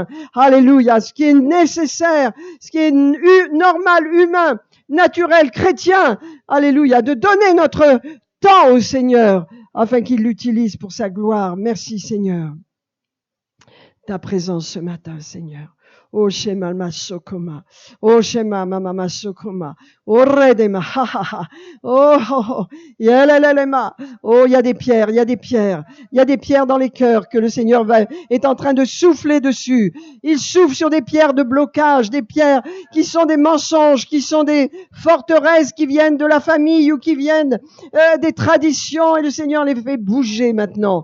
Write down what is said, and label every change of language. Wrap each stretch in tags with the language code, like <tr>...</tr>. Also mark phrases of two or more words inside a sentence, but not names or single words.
<fr>Alléluia. Ce qui est nécessaire, ce qui est normal, humain, naturel, chrétien. Alléluia. De donner notre temps au Seigneur afin qu'il l'utilise pour sa gloire. Merci, Seigneur. Ta présence ce matin, Seigneur. Oh, Shema Masokoma. Oh, Shema Mama Masokoma. Oh, Redema. Ha, ha, ha. Oh, oh, oh. Yelelelema. Oh, il y a des pierres, il y a des pierres. Il y a des pierres dans les cœurs que le Seigneur est en train de souffler dessus. Il souffle sur des pierres de blocage, des pierres qui sont des mensonges, qui sont des forteresses qui viennent de la famille ou qui viennent des traditions et le Seigneur les fait bouger maintenant.</fr>